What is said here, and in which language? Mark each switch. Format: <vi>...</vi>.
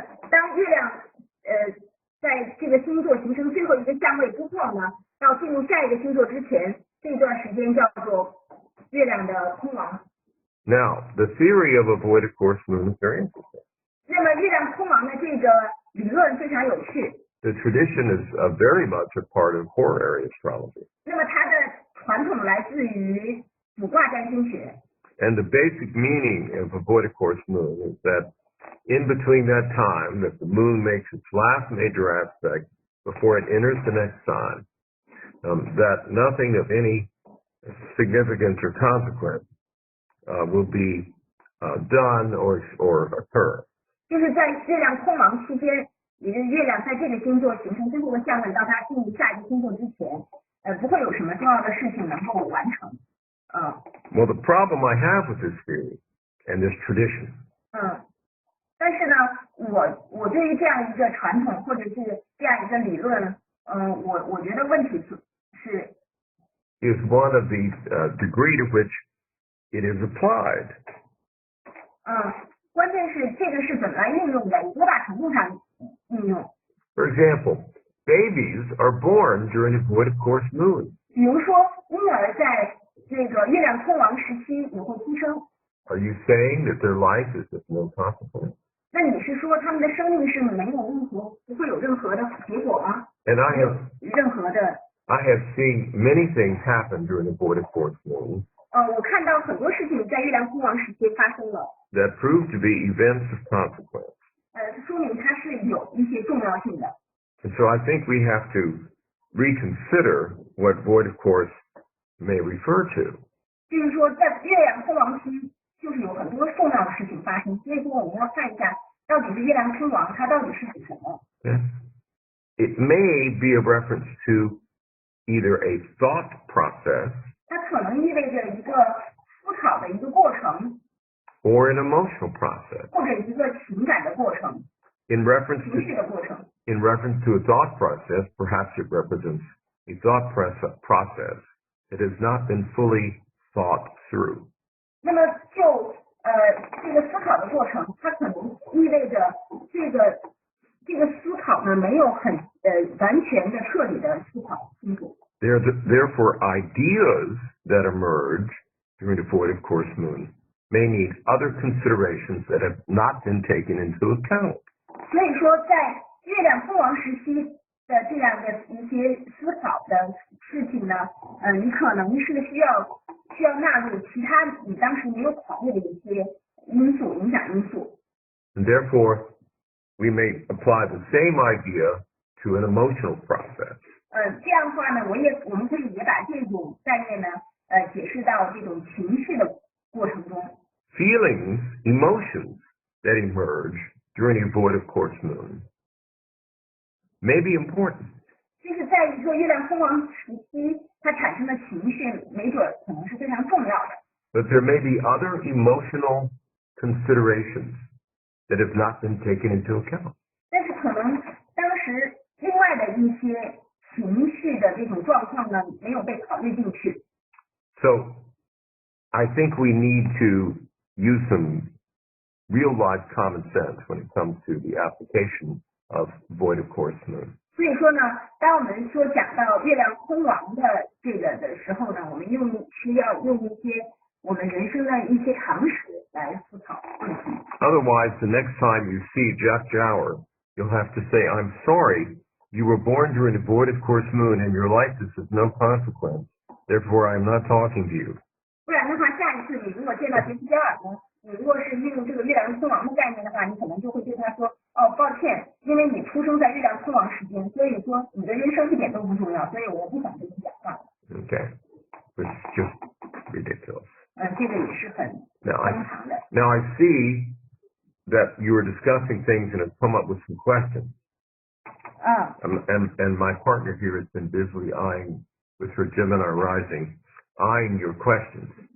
<zh>当月亮在这个星座形成最后一个相位之后呢，到进入下一个星座之前，这段时间叫做月亮的空亡。</zh> <en>Now, the theory of a void of course moon is very interesting.</en> <zh>那么月亮空亡的这个理论非常有趣。</zh> <en>The tradition is very much a part of horary astrology.</en> <zh>那么它的传统来自于卜卦占星学。</zh> <en>And the basic meaning of a void of course moon is that in between that time that the moon makes its last major aspect before it enters the next sign, that nothing of any significance or consequence will be done or occur.</en> <zh>就是在月亮空亡期间，也就是月亮在这个星座形成最后的相位，到它进入下一个星座之前，不会有什么重要的事情能够完成。</zh> <en>Well, the problem I have with this theory and this tradition.</en> <zh>但是呢，我对于这样一个传统或者是这样一个理论，我觉得问题是</zh> <en>is one of the degree to which it is applied.</en> <zh>关键是这个是怎么来应用的，多大程度上应用。</zh> <en>For example, babies are born during a void of course moon.</en> <zh>比如说，婴儿在这个月亮空亡时期也会出生。</zh> <en>Are you saying that their life is of no consequence?</en> <zh>那你是说他们的生命是没有不会有任何的结果吗？</zh> <en>And I have seen many things happen during a void of course moon.</en> <zh>我看到很多事情在月亮空亡时期发生了。</zh> <en>That prove to be events of consequence.</en> <zh>说明它是有一些重要性的。</zh> <en>And so I think we have to reconsider what void of course may refer to.</en> <zh>就是说，在月亮空亡期，就是有很多重要的事情发生，所以说我们要看一下，到底是月亮空亡，它到底是指什么？</zh> <en>Yes. It may be a reference to either a thought process.</en> <zh>它可能意味着一个思考的一个过程。</zh> <en>Or an emotional process.</en> <zh>或者一个情感的过程。</zh> <en>In reference</en> <zh>情绪的过程。</zh> <en>In reference to a thought process, perhaps it represents a thought process that has not been fully thought through.</en> <zh>那么就这个思考的过程，它可能意味着这个思考呢没有很完全的彻底的思考清楚。</zh> <en>Therefore, ideas that emerge during the void of course moon may need other considerations that have not been taken into account.</en> <zh>所以说，在月亮空亡时期的这样的一些思考的事情呢，你可能是需要纳入其他你当时没有考虑的一些因素，影响因素。</zh> <en>And therefore, we may apply the same idea to an emotional process.</en> <zh>这样的话呢，我们可以也把这种概念呢，解释到这种情绪的过程中。</zh> <en>Feelings, emotions that emerge during a void of course moon may be important.</en> <zh>就是在一个月亮空亡时期，它产生的情绪，没准可能是非常重要的。</zh> <en>But there may be other emotional considerations that have not been taken into account.</en> <zh>但是可能当时另外的一些情绪的这种状况呢，没有被考虑进去。</zh> <en>So I think we need to use some real life common sense when it comes to the application of void of course moon.</en> <zh>所以说呢，当我们说讲到月亮空亡的这个的时候呢，我们需要用一些我们人生的一些常识来思考问题。</zh> <en>Otherwise, the next time you see Jack Jower, you'll have to say, I'm sorry, you were born during the void of course moon and your life is of no consequence. Therefore, I'm not talking to you.</en> <zh>不然的话，下一次你如果见到杰西·加尔呢，你如果是运用这个月亮空亡的概念的话，你可能就会对他说，哦，抱歉，因为你出生在月亮空亡时间，所以说你的人生一点都不重要，所以我不想跟你讲话。</zh> <en>Okay. Which is just ridiculous.</en> <zh>这个也是很荒唐的。</zh> <en>Now I see that you were discussing things and have come up with some questions. And my partner here has been busily eyeing, with her Gemini rising, eyeing your questions.</en>